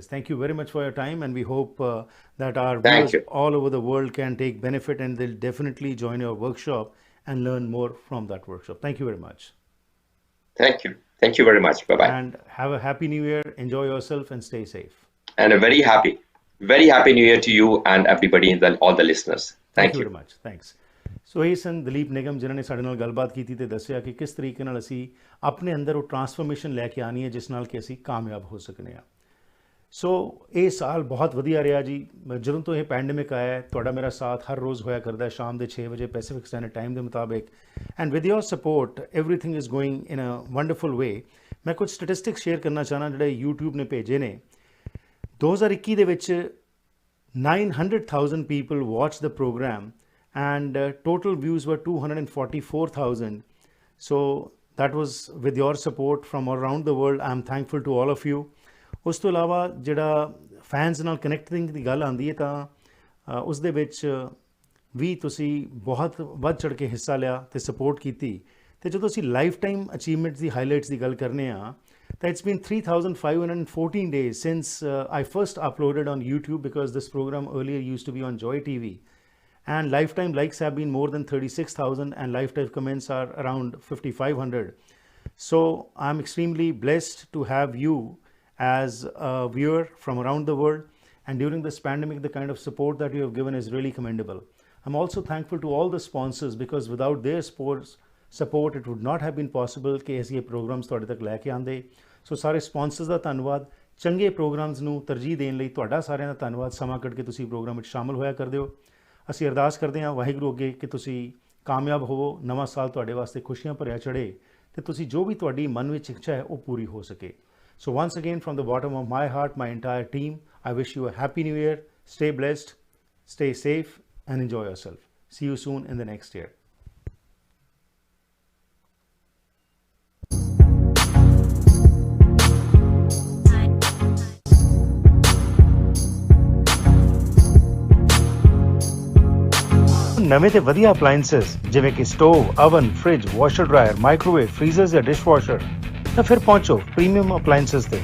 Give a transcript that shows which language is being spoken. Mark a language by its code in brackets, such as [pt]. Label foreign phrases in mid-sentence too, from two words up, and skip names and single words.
[en] Thank you very much for your time. And we hope that our viewers all over the world can take benefit, and they'll definitely join your workshop and learn more from that workshop. Thank you very much. Thank you. Thank you very much. Bye-bye. And have a happy new year. Enjoy yourself and stay safe. And a very happy new year to you and everybody in all the listeners. Thank you very much. Thanks. [pa] ਸੋ ਇਹ ਸਨ ਦਲੀਪ ਨਿਗਮ, ਜਿਨ੍ਹਾਂ ਨੇ ਸਾਡੇ ਨਾਲ ਗੱਲਬਾਤ ਕੀਤੀ ਤੇ ਦੱਸਿਆ ਕਿ ਕਿਸ ਤਰੀਕੇ ਨਾਲ ਅਸੀਂ ਆਪਣੇ ਅੰਦਰ ਉਹ ਟਰਾਂਸਫਰਮੇਸ਼ਨ ਲੈ ਕੇ ਆਉਣੀ ਹੈ ਜਿਸ ਨਾਲ ਕਿ ਅਸੀਂ ਕਾਮਯਾਬ ਹੋ ਸਕਨੇ ਹਾਂ। ਸੋ ਇਹ ਸਾਲ ਬਹੁਤ ਵਧੀਆ ਰਿਹਾ ਜੀ। ਜਦੋਂ ਤੋਂ ਇਹ ਪੈਂਡੇਮਿਕ ਆਇਆ ਹੈ, ਤੁਹਾਡਾ ਮੇਰਾ ਸਾਥ ਹਰ ਰੋਜ਼ ਹੋਇਆ ਕਰਦਾ ਹੈ ਸ਼ਾਮ ਦੇ 6 ਵਜੇ [en] Pacific Standard Time [pa] ਦੇ ਮੁਤਾਬਿਕ, [en] and with your support everything is going in a wonderful way. [pa] ਮੈਂ ਕੁਝ ਸਟੈਟਿਸਟਿਕਸ ਸ਼ੇਅਰ ਕਰਨਾ ਚਾਹਨਾ ਜਿਹੜੇ YouTube ਨੇ ਭੇਜੇ ਨੇ। [en] 2021 [pa] ਦੇ ਵਿੱਚ [en] 900,000 people watched the program, and total views were 244,000. So that was with your support from around the world. I'm thankful to all of you. [pa] ਉਸ ਤੋਂ ਇਲਾਵਾ ਜਿਹੜਾ ਫੈਨਸ ਨਾਲ ਕਨੈਕਟਿੰਗ ਦੀ ਗੱਲ ਆਉਂਦੀ ਹੈ ਤਾਂ ਉਸ ਦੇ ਵਿੱਚ ਵੀ ਤੁਸੀਂ ਬਹੁਤ ਵੱਧ ਚੜ੍ਹ ਕੇ ਹਿੱਸਾ ਲਿਆ ਤੇ ਸਪੋਰਟ ਕੀਤੀ। ਤੇ ਜਦੋਂ ਅਸੀਂ [en] lifetime achievements [pa] ਦੀ ਹਾਈਲਾਈਟਸ ਦੀ ਗੱਲ ਕਰਨੇ ਆ ਤਾਂ [en] it's been 3,514 days since I first uploaded on YouTube, because this program earlier used to be on Joy TV. and lifetime likes have been more than 36,000 and lifetime comments are around 5,500. So I'm extremely blessed to have you as a viewer from around the world, and during this pandemic the kind of support that you have given is really commendable. I'm also thankful to all the sponsors, because without their support it would not have been possible [pa] ਕਿ ਅਸੀਂ ਇਹ ਪ੍ਰੋਗਰਾਮਸ ਤੁਹਾਡੇ ਤੱਕ ਲੈ ਕੇ ਆਂਦੇ. ਸੋ ਸਾਰੇ ਸਪਾਂਸਰਸ ਦਾ ਧੰਨਵਾਦ, ਚੰਗੇ ਪ੍ਰੋਗਰਾਮਸ ਨੂੰ ਤਰਜੀਹ ਦੇਣ ਲਈ ਤੁਹਾਡਾ ਸਾਰਿਆਂ ਦਾ ਧੰਨਵਾਦ, ਸਮਾਂ ਕੱਢ ਕੇ ਤੁਸੀਂ ਪ੍ਰੋਗਰਾਮ ਵਿੱਚ ਸ਼ਾਮਲ ਹੋਇਆ ਕਰਦੇ ਹੋ. ਅਸੀਂ ਅਰਦਾਸ ਕਰਦੇ ਹਾਂ ਵਾਹਿਗੁਰੂ ਅੱਗੇ ਕਿ ਤੁਸੀਂ ਕਾਮਯਾਬ ਹੋਵੋ, ਨਵਾਂ ਸਾਲ ਤੁਹਾਡੇ ਵਾਸਤੇ ਖੁਸ਼ੀਆਂ ਭਰਿਆ ਚੜ੍ਹੇ ਤੇ ਤੁਸੀਂ ਜੋ ਵੀ ਤੁਹਾਡੀ ਮਨ ਵਿੱਚ ਇੱਛਾ ਹੈ ਉਹ ਪੂਰੀ ਹੋ ਸਕੇ. [en] So once again, from the bottom of my heart, my entire team, I wish you a happy new year. Stay blessed, stay safe, and enjoy yourself. See you soon in the next year. [pa] ਨਵੇਂ ਤੇ ਵਧੀਆ ਅਪਲਾਈਐਂਸਸ ਜਿਵੇਂ ਕਿ ਸਟੋਵ, ਓਵਨ, ਫ੍ਰਿਜ, [en] washer dryer, [pa] ਮਾਈਕ੍ਰੋਵੇਵ, ਫ੍ਰੀਜ਼ਰਸ ਜਾਂ ਡਿਸ਼ਵਾਸ਼ਰ, ਤਾਂ ਫਿਰ ਪਹੁੰਚੋ ਪ੍ਰੀਮੀਅਮ ਅਪਲਾਈਐਂਸਸ ਤੇ.